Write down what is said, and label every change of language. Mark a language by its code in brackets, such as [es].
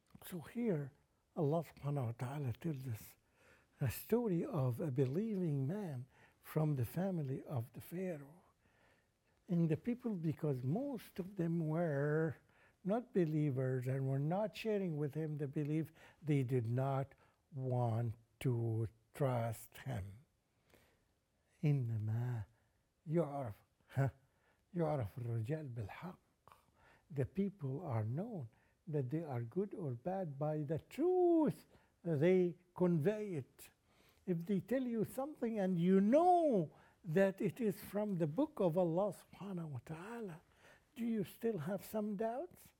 [en] So here, Allah subhanahu wa ta'ala tells us a story of a believing man from the family of the Pharaoh. And the people, because most of them were not believers, and were not sharing with him the belief, they did not want to trust him. [ar] إنما يعرف يعرف الرجال بالحق. [en] The people are known that they are good or bad by the truth they convey it. If they tell you something and you know that it is from the book of Allah subhanahu wa ta'ala, do you still have some doubts?